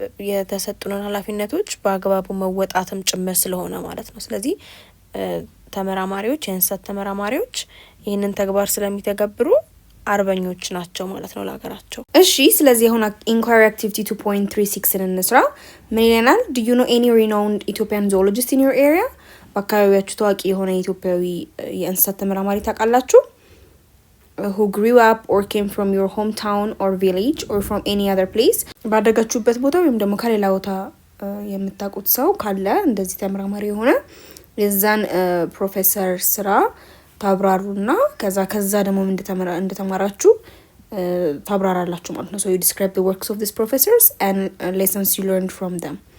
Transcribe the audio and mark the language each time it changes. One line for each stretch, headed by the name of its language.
Amharic: የተሰጡንን ኃላፊነቶች በአግባቡ መወጣትም ጭምር ስለሆነ ማለት ነው። ስለዚህ ተመራማሪዎች የእንስሳት ተመራማሪዎች ይህንን ተግባር ስለሚተገብሩ አርበኞች ናቸው ማለት ነው ለሀገራቸው። እሺ ስለዚህ አሁን ኢንኳሪ አክቲቪቲ 2.36 እንስራ። ምን ይለናል?
English: Do you know any renowned Ethiopian zoologist in your area?
Amharic: በአካባቢያችሁ ታዋቂ የሆነ ኢትዮጵያዊ የእንስሳት ተመራማሪ ታውቃላችሁ?
English: Who grew up or came from your hometown or village or from any other place?
Amharic: ባደጋችሁበት ቦታ ወይም ደግሞ ከሌላ ቦታ የምታውቁት ሰው ካለ እንደዚህ ተመራማሪ የሆነ የዛን ፕሮፌሰር ስራ ታብራሩና ከዛ ደግሞ እንደተማራችሁ ታብራራላችሁ ማለት ነው።
English: So you describe the works of these professors and lessons you learned from them.